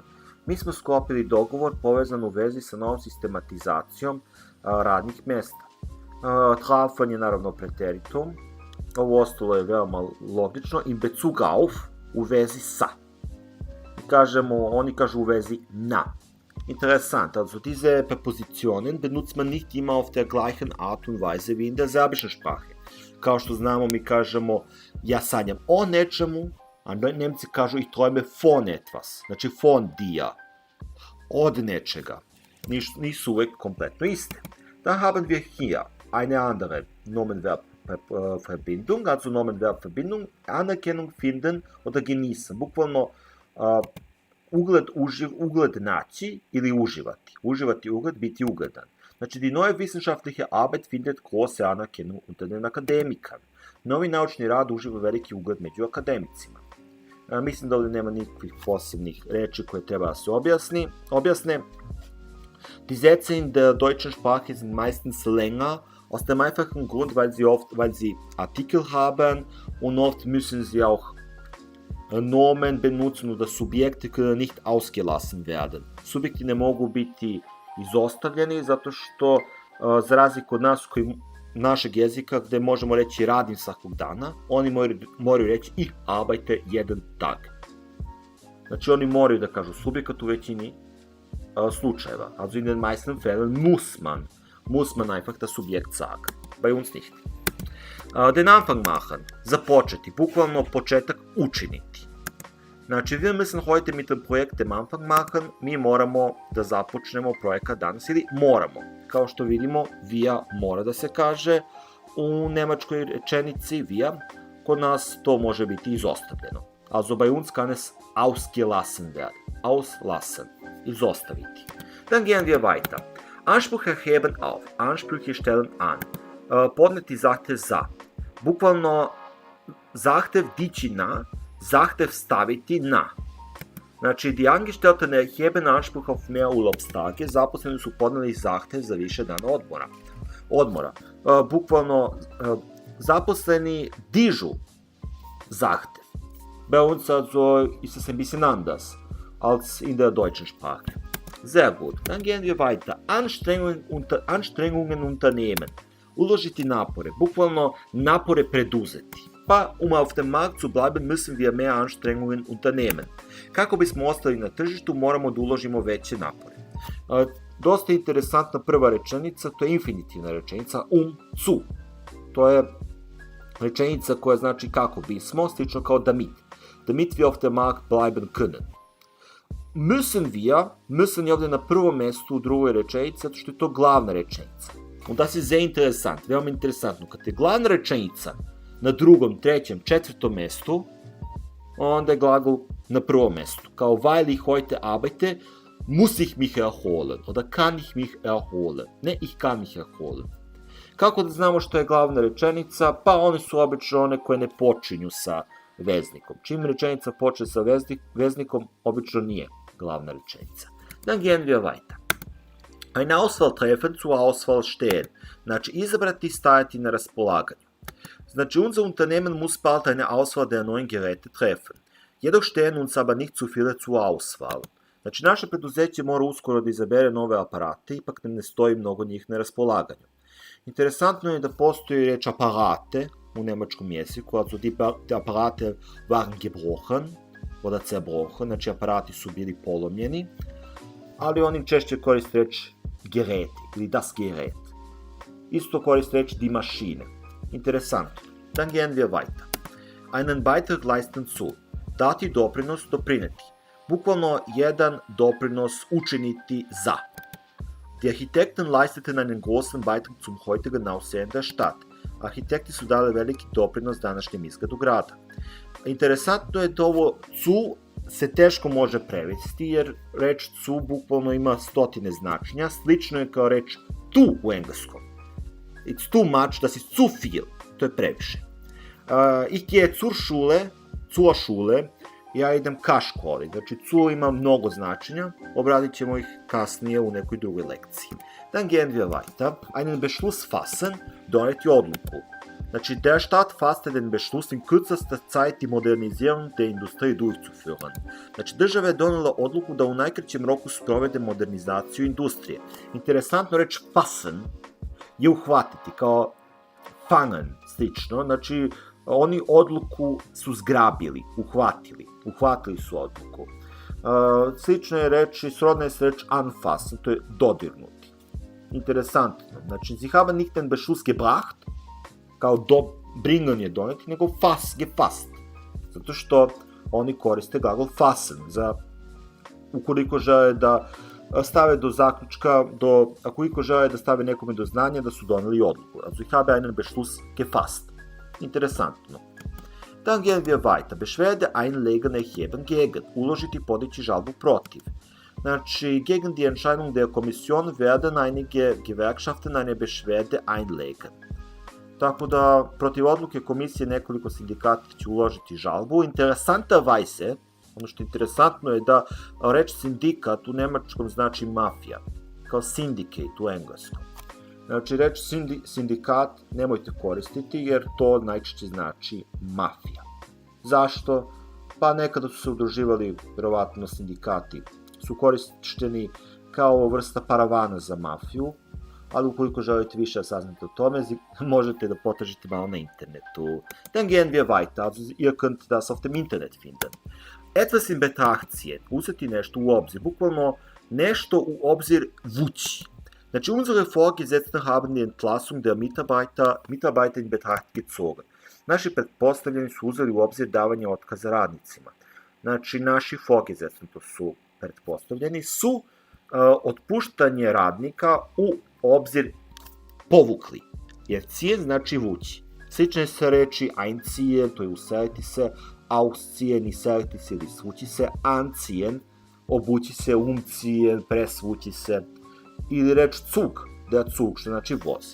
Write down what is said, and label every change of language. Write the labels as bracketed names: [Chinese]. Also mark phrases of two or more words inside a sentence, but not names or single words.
[Serbian] Mi smo sklopili dogovor povezan u vezi sa novom sistematizacijom radnih mjesta. Trafen je naravno preteritum, ovo ostalo je veoma logično, [German] in Bezug auf, [Serbian] u vezi sa. Oni kažu u vezi na. [German] Interessant, also diese Präpositionen benutzt man nicht immer auf der gleichen Art und Weise wie in der serbischen Sprache. [Serbian] Kao što znamo, mi kažemo ja sanjam o nečemu, a Nemci kažu [German] ich träume von etwas, [Serbian] znači [German] von dir, [Serbian] od nečega. Nisu uvek kompletno iste. [German] Dann haben wir hier eine andere Nomenverbverbindung, also Nomenverbverbindung, Anerkennung finden oder genießen. [Serbian] Bukvalno ugled naći ili uživati. Uživati ugled, biti ugledan. Znači, [German] die neue wissenschaftliche Arbeit findet große Anerkennung unter den Akademikern. [Serbian] Novi naučni rad uživa veliki ugled među akademicima. Mislim da ovdje nema nikakvih posebnih reči koje treba da se objasne. [German] Die Sätze in der deutschen Sprache sind meistens länger, aus dem einfachen Grund, weil sie Artikel haben und oft müssen sie auch Nomen benutzen oder Subjekte können nicht ausgelassen werden. [Serbian] Subjekti ne mogu biti izostavljeni zato što, za razliku od našeg jezika gde možemo reći radim svakog dana, oni moraju reći [German] ich arbeite jeden Tag. [Serbian] Znači, oni moraju da kažu subjekat u većini slučajeva. [German] Also in den meisten Fällen muss man einfach das Subjekt sagen. Bei uns nicht. Den Anfang machen, [Serbian] započeti, bukvalno početak učiniti. Znači, [German] wir müssen heute mit dem Projekt den Anfang machen, [Serbian] mi moramo da započnemo projekat danas, ili moramo. Kao što vidimo, wir mora da se kaže u nemačkoj rečenici, wir, kod nas to može biti izostavljeno. [German] Also bei uns kann es ausgelassen werden. Auslassen, izostaviti. Dann gehen wir weiter. Anspruch erheben auf, Ansprüche stellen an. [Serbian] Podneti zahtev za. Bukvalno zahtev dići na, zahtev staviti na. Znači, [German] die Angestellten erheben Anspruch auf mehr Urlaubstage, [Serbian] zaposleni su podneli zahtev za više dana odmora. Bukvalno, zaposleni dižu zahtev. [German] Bei uns also ist es ein bisschen anders als in der deutschen Sprache. Sehr gut, dann gehen wir weiter. Anstrengungen unternehmen. [Serbian] Uložiti napore, bukvalno napore preduzeti. Pa, [German] auf dem Markt zu bleiben müssen wir mehr Anstrengungen unternehmen. [Serbian] Kako bismo ostali na tržištu, moramo da uložimo veće napore. Dosta interesantna prva rečenica, to je infinitivna rečenica, zu. To je rečenica koja znači kako bismo, slično kao damit. [German] Damit wir auf dem Markt bleiben können. [Serbian] Müssen je ovdje na prvom mjestu u drugoj rečenici, zato što je to glavna rečenica. Onda se [German] sehr interesant, [Serbian] veoma interesantno. Kad je glavna rečenica na drugom, trećem, četvrtom mjestu, onda je glagol na prvom mjestu. [German] Kao weil ich heute arbeite, muss ich mich erholen. Onda kann ich mich erholen. Ne ich kann mich erholen. [Serbian] Kako da znamo što je glavna rečenica? Pa one su obično one koje ne počinju sa veznikom. Čim rečenica počne sa veznikom, obično nije glavna rečenica. [German] Dann gehen wir weiter. Eine Auswahl treffen, zur Auswahl stehen. [Serbian] Znači, izabrati i stajati na raspolaganju. Znači, [German] unser Unternehmen muss bald eine Auswahl der neuen Geräte treffen. Jedoch stehen uns aber nicht zu viele zur Auswahl. [Serbian] Znači, naše preduzeće mora uskoro da izabere nove aparate, ipak nam ne stoji mnogo njih na raspolaganju. Interesantno je da postoji reč aparate u nemačkom jeziku, [German] also die Apparate waren gebrochen, oder zerbrochen, [Serbian] znači aparati su bili polomljeni, ali oni češće koriste reč Gerät ili [German] das Gerät. [Serbian] Isto koriste reč [German] die Maschine. [Serbian] Interesantno. [German] Dann gehen wir weiter. Einen Beitrag leisten zu. [Serbian] Dati doprinos, doprineti. Bukvalno jedan doprinos učiniti za. [German] Die Architekten leisteten einen großen Beitrag zum heutigen Aussehen der Stadt. [Serbian] Arhitekti su dali veliki doprinos današnjem izgledu grada. Interesantno je da ovo zu se teško može prevesti, jer reč zu bukvalno ima stotine značenja, slično je kao reč tu u engleskom. [English] It's too much, [German] das ist zu viel, [Serbian] to je previše. [German] Ich gehe zur Schule [Serbian] ja idem ka školi. Znači, zu ima mnogo značenja, obradit ćemo ih kasnije u nekoj drugoj lekciji. [German] Dann gehen wir weiter. Einen Beschluss fassen, [Serbian] doneti odluku. Znači, [German] der Staat fasste den Beschluss in kürzester Zeit die Modernisierung der Industrie durchzuführen. [Serbian] Znači, država je donela odluku da u najkraćem roku sprovede modernizaciju industrije. Interesantno reč fassen je uhvatiti, kao fangen, slično. Znači, oni odluku su zgrabili, uhvatili su odluku. Slično je reći, srodna je se reč anfassen, to je dodirnuti. Interesantno. Znači, [German] sie haben nicht den Beschluss gebracht, [Serbian] kao bringen je doneti, nego [German] gefasst. [Serbian] Zato što oni koriste glagol fassen za ukoliko žele da stave do zaključka, ukoliko žele da stave nekome do znanja da su doneli odluku. [German] Also ich habe einen Beschluss gefasst. Interesantno. Dann gehen wir weiter. Beschwerde einlegen, erheben, gegen. [Serbian] Uložiti, podići žalbu protiv. Znači, [German] gegen die Entscheidung der Kommission werden einige Gewerkschaften eine Beschwerde einlegen. [Serbian] Tako da, protiv odluke komisije nekoliko sindikata će uložiti žalbu. Interesanterweise, ono što je interesantno je da reč sindikat u nemačkom znači mafija, kao syndicate u engleskom. Znači, reč sindikat nemojte koristiti jer to najčešće znači mafija. Zašto? Pa nekada su se udruživali, verovatno sindikati, su korišteni kao vrsta paravana za mafiju, ali ukoliko želite više da saznate o tome, možete da potražite malo na internetu. [German] Dann gehen wir weiter, also ihr könnt das auf dem Internet finden. Etwas in Betracht ziehen, [Serbian] uzeti nešto u obzir, bukvalno nešto u obzir vući. Znači, [German] unsere Vorgesetzten haben die Entlassung der Mitarbeiter in Betracht gezogen. [Serbian] Naši pretpostavljeni su uzeli u obzir davanje otkaza radnicima. Znači, naši Vorgesetzten, to su pretpostavljeni, su otpuštanje radnika u obzir povukli. Jer ziehen znači vući. Slične se reči einziehen, to je useliti se, ausziehen, iseliti se ili svući se, anziehen, obući se, umziehen, presvući se, ili reč Zug, [German] der Zug, [Serbian] što znači voz.